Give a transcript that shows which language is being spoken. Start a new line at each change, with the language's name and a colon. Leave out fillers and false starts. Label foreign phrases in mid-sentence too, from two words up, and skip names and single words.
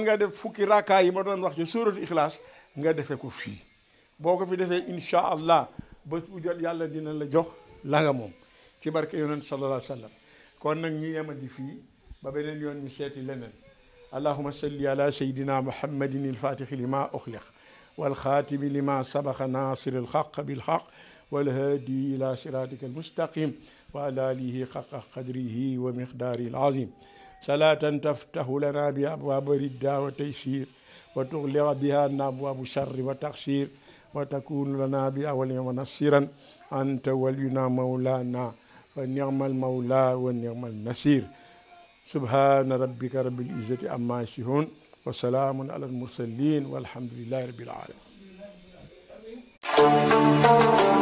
Wolof: nga def fukki rakkaa yi ma doon wax ci suuratu Ixlaas nga defee ko fii boo ko fi defee
Arabic: إن شاء الله
Wolof: bés bu jot yàlla dina la jox la nga moom ci barke yonent
Arabic: صلى الله عليه وسلم
Wolof: kon nag ñu yemandi fii ba beneen yoon ñu seeti leneen
Arabic: اللهم صل على سيدنا محمد الفاتح لما أغلق والخاتم لما سبق ناصر الحق بالحق والهادي إلى صراطك المستقيم وعلى آله حق قدره ومقداره العظيم صلاة تفتح لنا بأبواب الردة وتيسير وتغلق بها أبواب الشر وتقصير وتكون لنا بأول ونصيرا أنت ولينا مولانا ونعم المولى ونعم النصير سبحان ربك رب العزة عما يصفون وسلام على المرسلين والحمد لله رب العالمين.